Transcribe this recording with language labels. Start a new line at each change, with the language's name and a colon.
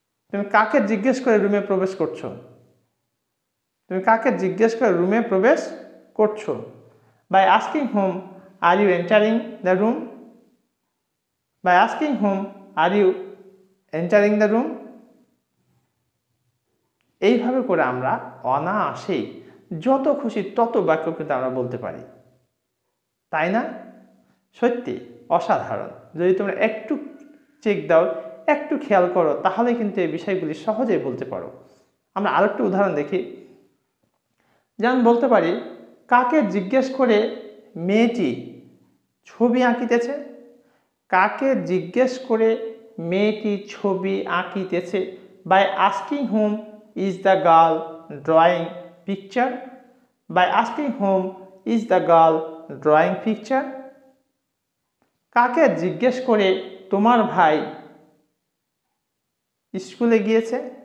Bangla: তুমি কাকে জিজ্ঞেস করে রুমে প্রবেশ করছো? তুমি কাকে জিজ্ঞেস করে রুমে প্রবেশ করছো?
English: By asking whom are you entering the room? By asking whom are you entering the room?
Bangla: এইভাবে করে আমরা অনায়াসেই যত খুশি তত বাক্য কিন্তু আমরা বলতে পারি, তাই না? সত্যি অসাধারণ। যদি তোমরা একটু চেক দাও, একটু খেয়াল করো, তাহলে কিন্তু এই বিষয়গুলি সহজেই বলতে পারো। আমরা আরেকটু উদাহরণ দেখি। যেমন বলতে পারি, কাকে জিজ্ঞেস করে মেয়েটি ছবি আঁকিতেছে? কাকে জিজ্ঞেস করে মেয়েটি ছবি আঁকিতেছে?
English: By asking whom is the girl drawing picture? By asking whom is the girl drawing picture?
Bangla: কাকে জিজ্ঞেস করে তোমার ভাই স্কুলে গিয়েছে?